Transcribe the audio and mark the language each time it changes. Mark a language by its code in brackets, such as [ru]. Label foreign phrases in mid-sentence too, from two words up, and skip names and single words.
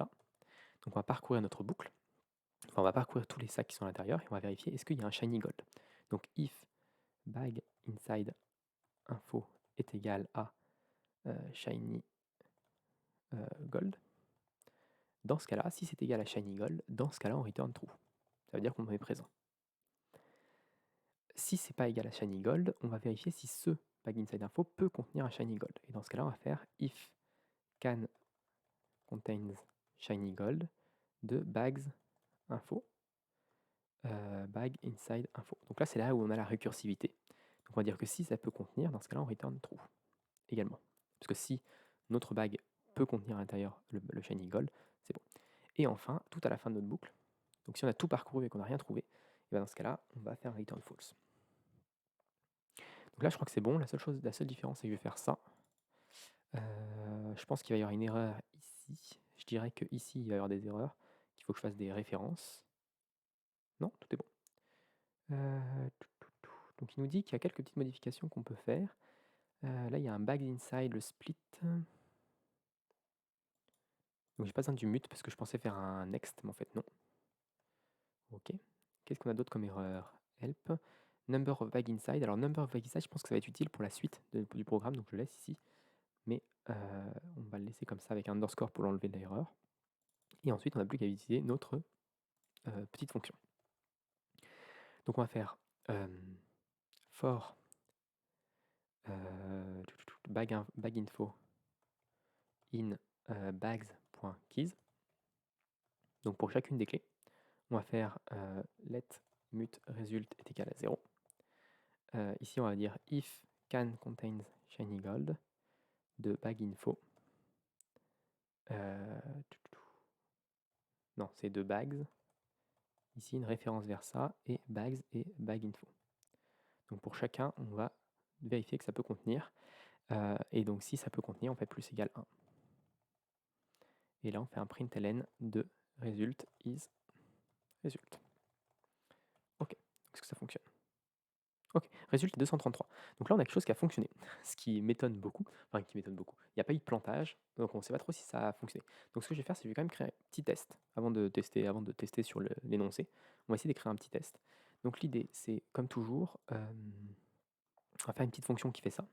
[fr] Donc on va parcourir notre boucle. Enfin, on va parcourir tous les sacs qui sont à l'intérieur et on va vérifier est-ce qu'il y a un [en] shiny gold. Donc if bag inside info [fr] est égal à [en] shiny gold. [fr] Dans ce cas-là, si c'est égal à [en] shiny gold, [fr] dans ce cas-là, on [en] return true. [fr] Ça veut dire qu'on est présent. Si c'est pas égal à [en] shiny gold, [fr] on va vérifier si ce [en] bag inside info [fr] peut contenir un [en] shiny gold. [fr] Et dans ce cas-là, on va faire [en] if can contains shiny gold [fr] de [en] bags info bag inside info. [fr] Donc là, c'est là où on a la récursivité. Donc on va dire que si ça peut contenir, dans ce cas-là, on [en] return true [fr] également. Parce que si notre bag peut contenir à l'intérieur le [en] shiny gold, [fr] c'est bon. Et enfin, tout à la fin de notre boucle, donc si on a tout parcouru et qu'on n'a rien trouvé, et bien dans ce cas-là, on va faire [en] return false. [fr] Donc là, je crois que c'est bon. La seule différence, c'est que je vais faire ça. Je pense qu'il va y avoir une erreur ici. Je dirais que ici, il va y avoir des erreurs, qu'il faut que je fasse des références. Non, tout est bon. Donc il nous dit qu'il y a quelques petites modifications qu'on peut faire. Là, il y a un [en] bags inside, [fr] le split. Donc j'ai pas besoin du mute parce que je pensais faire un next, mais en fait non. Ok. Qu'est-ce qu'on a d'autre comme erreur? [en] Help. Number of bag inside. Alors number of bag inside, [fr] je pense que ça va être utile pour la suite du programme, donc je le laisse ici. Mais on va le laisser comme ça avec un underscore pour l'enlever de l'erreur. Et ensuite, on n'a plus qu'à utiliser notre petite fonction. Donc on va faire [en] for bag info in bags.keys. [fr] Donc pour chacune des clés, on va faire [en] let mut result [fr] est égal à 0. Ici, on va dire [en] if can contains shiny gold [fr] de [en] bag info. [fr] Non, c'est de bags. Ici, une référence vers ça, et bags et [en] bag info. [fr] Donc pour chacun, on va vérifier que ça peut contenir. Et donc si ça peut contenir, on fait plus égal 1. Et là, on fait un println de [en] result is result. [fr] Ok, est-ce que ça fonctionne? Ok, résultat 233. Donc là, on a quelque chose qui a fonctionné, ce qui m'étonne beaucoup. Enfin, qui m'étonne beaucoup. Il n'y a pas eu de plantage, donc on ne sait pas trop si ça a fonctionné. Donc ce que je vais faire, c'est que je vais quand même créer un petit test avant de tester sur l'énoncé. On va essayer d'écrire un petit test. Donc l'idée, c'est comme toujours, on va faire une petite fonction qui fait ça.